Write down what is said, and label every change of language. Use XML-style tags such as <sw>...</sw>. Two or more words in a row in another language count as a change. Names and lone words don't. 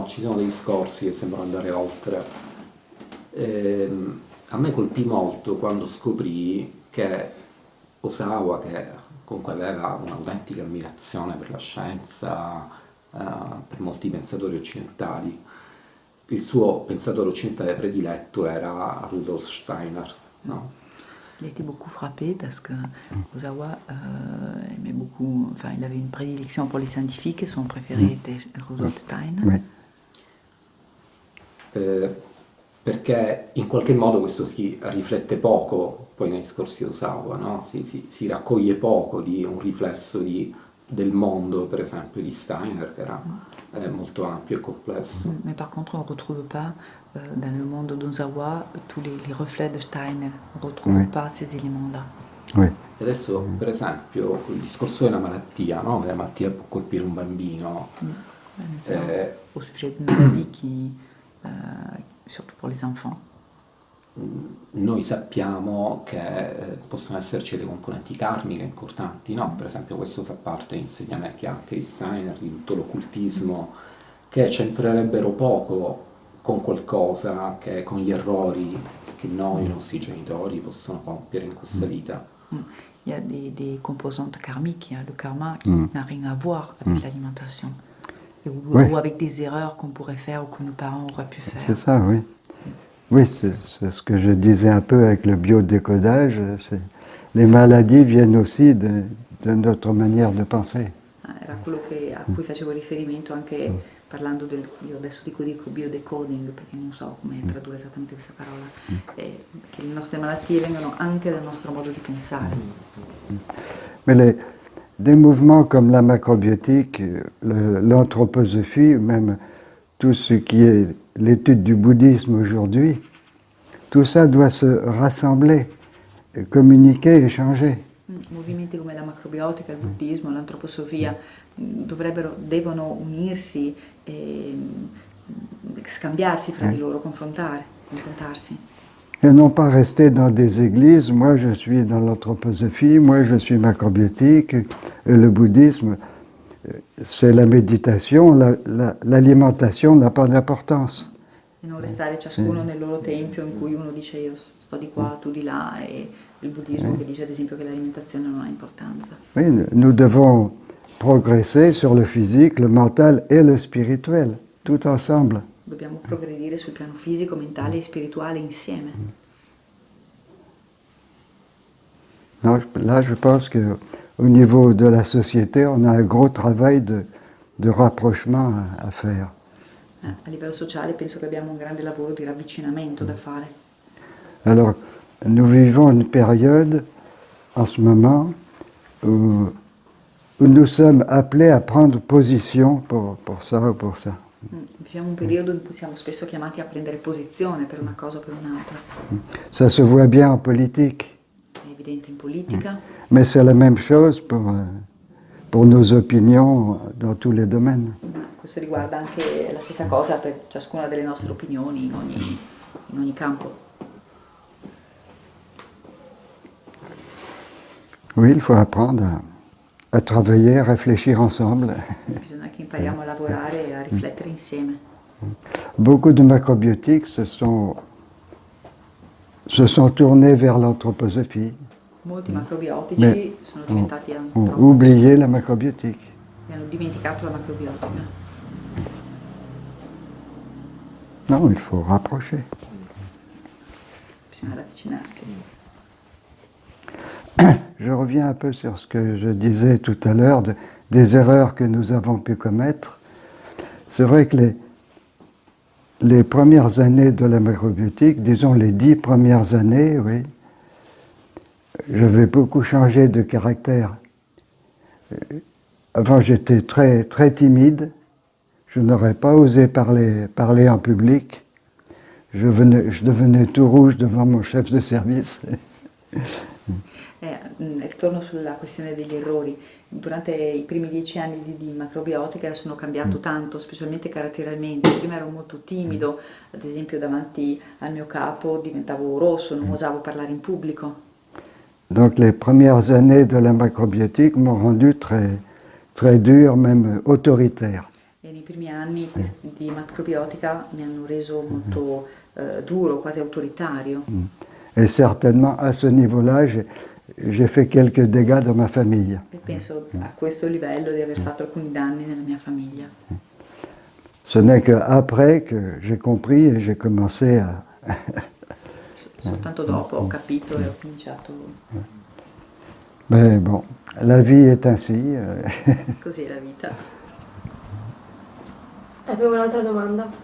<it>Ci sono dei discorsi che sembrano andare oltre. A me colpì molto quando scoprì che Osawa, che comunque aveva un'autentica ammirazione per la scienza, per molti pensatori occidentali, il suo pensatore occidentale prediletto era Rudolf Steiner, no?</it> <fr>Il a été beaucoup frappé parce que Osawa aimait beaucoup, enfin il avait une prédilection pour les scientifiques et son préféré était Rudolf Steiner. Oui.</fr> <it>Perché in qualche modo questo si riflette poco poi nei discorsi di Osawa, no? Si raccoglie poco di un riflesso del mondo, per esempio, di Steiner, che era molto ampio e complesso.</it> <fr>Mais par contre, on ne retrouve pas dans le monde d'Osawa tous les reflets de Steiner. On ne retrouve pas ces éléments-là. Oui.</fr> <it>E adesso, per esempio, il discorso della malattia, no? Che la malattia può colpire un bambino.</it> <fr>Au sujet d'une maladie qui, surtout pour les enfants.</fr> <it>Noi sappiamo che possono esserci delle componenti karmiche importanti, no? Per esempio questo fa parte degli insegnamenti anche di Steiner, di tutto l'occultismo, che c'entrerebbero poco con qualcosa che con gli errori che noi, i nostri genitori, possono compiere in questa vita.</it> <fr>Il y a des composantes karmiques, il y a le karma qui n'a rien à voir avec l'alimentation. Ou avec des erreurs qu'on pourrait faire ou que nos parents auraient pu faire. C'est ça, oui. Oui, c'est ce que je disais un peu avec le biodécodage. Les maladies viennent aussi de notre manière de penser.</fr> <it>Era quello a cui facevo riferimento anche parlando io adesso dico biodecoding perché non so come tradurre esattamente questa parola, che le nostre malattie vengono anche dal nostro modo di pensare.</it> <fr>Mais des mouvements comme la macrobiotique, l'anthroposophie, même tout ce qui est l'étude du bouddhisme aujourd'hui, tout ça doit se rassembler, communiquer, échanger.</fr> <it>Movimenti come la macrobiotica, il buddismo, l'antroposofia devono unirsi e scambiarsi fra di loro, confrontarsi.</it> <fr>Et non pas rester dans des églises, moi je suis dans l'anthroposophie, moi je suis macrobiotique, et le bouddhisme, c'est la méditation, l'alimentation n'a pas d'importance.</fr> <it>E non restare ciascuno nel loro tempio in cui uno dice io sto di qua, tu di là, e il buddismo che dice ad esempio che l'alimentazione non ha importanza.</it> <fr>Oui, nous devons progresser sur le physique, le mental et le spirituel, tout ensemble.</fr> <it>Dobbiamo progredire sul piano fisico, mentale e spirituale insieme.</it> <fr>Non, là, je pense qu'au niveau de la société, on a un gros travail de rapprochement à faire.</fr> <it>A livello sociale penso che abbiamo un grande lavoro di ravvicinamento da fare.</it> <fr>Alors, nous vivons une période, en ce moment, où nous sommes appelés à prendre position pour ça ou pour ça.</fr> <it>Viviamo un periodo in cui siamo spesso chiamati a prendere posizione per una cosa o per un'altra.</it> <fr>Ça se voit bien en politique.</fr> <it>È evidente in politica,</it> <fr>Mais c'est la même chose pour nos opinions dans tous les domaines.</fr> <it>ma questo riguarda anche la stessa cosa per ciascuna delle nostre opinioni in ogni campo.</it> <fr>Oui, il faut apprendre à travailler, à réfléchir ensemble.</fr> <it>Bisogna che impariamo a lavorare e a riflettere insieme.</it> <fr>Beaucoup de macrobiotiques se sont tournés vers l'anthroposophie,</fr> <it>Molti macrobiotici</it> <fr>mais</fr> <it>sono diventati</it> <fr>ont</fr> <it>antroposofi</it> <fr>oublié la macrobiotique.</fr> <it>e hanno dimenticato la macrobiotica.</it> <fr>Non, il faut rapprocher.</fr> <it>Bisogna ravvicinarsi.</it> <fr>Je reviens un peu sur ce que je disais tout à l'heure, des erreurs que nous avons pu commettre. C'est vrai que les premières années de la macrobiotique, disons les 10 premières années, oui, j'avais beaucoup changé de caractère. Avant, j'étais très, très timide. Je n'aurais pas osé parler en public. Je devenais tout rouge devant mon chef de service.</fr> <it>Ritorno sulla questione degli errori. Durante i primi 10 anni di macrobiotica sono cambiato tanto, specialmente caratterialmente. Prima ero molto timido, ad esempio davanti al mio capo diventavo rosso, non osavo parlare in pubblico.</it> <fr>Donc les premières années de la macrobiotique m'ont rendu très, très dur, même autoritaire.</fr> <it>E nei primi anni di macrobiotica mi hanno reso molto duro, quasi autoritario.</it> <fr>Et certainement à ce niveau-là, j'ai fait quelques dégâts dans ma famille.</fr> <it>E penso a questo livello di aver fatto alcuni danni nella mia famiglia.</it> <fr>Ce n'est qu'après que j'ai compris et j'ai commencé à...</fr> <it>Soltanto dopo ho capito e ho cominciato.</it> <fr>Mais bon, la vie est ainsi.</fr> <it>Così è la vita. Avevo un'altra domanda.</it>